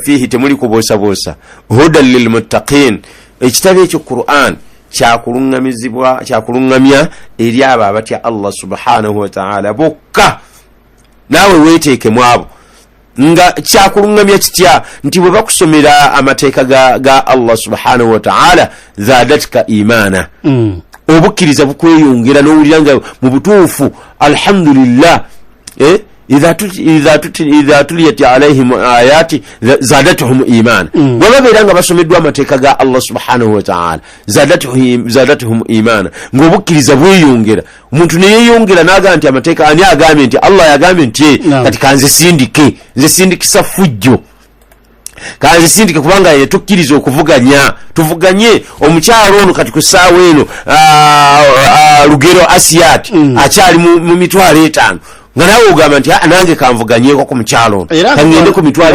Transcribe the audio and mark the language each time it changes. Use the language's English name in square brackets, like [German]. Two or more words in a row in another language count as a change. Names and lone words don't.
[Ganda] fihi temuli kuboosabuusa [Arabic] هدى للمتقين [Ganda] ekitabo ekyo Qur'an kyakulungamya eri abo abatya Allah [Arabic] سبحانه وتعالى [Ganda] bokka naawe weeteekemu abo nga kyakulungamya kitya nti bwe bakusomera amateeka ga Allah subhanahu wa ta'ala [Arabic] زادتك إيمانا [Ganda] obukkiriza bukweyongera n'owulira nga mu butuufu alhamdulillah [Arabic] إذا تليت عليهم آياته زادتهم إيمان [Ganda] wababeera nga basomeddwa amateeka ga Allah [Arabic] سبحانه وتعالى زادتهم إيمان [Ganda] ng'obukkiriza bweyongera omuntu neyeyongera n'agamba nti amateeka ani agambye nti Allah yagambye nti kati kanze sindikisa fujjo kanze sindike kubanga yetukkiriza okuvuganya tuvuganye omukyalo ono kati ku ssaawa eno Lugero Asiat akyali mu mitwalo 5 nga nawe ogamba nti nange kanvuganyeeko ku mukyalo kangende ku mitwalo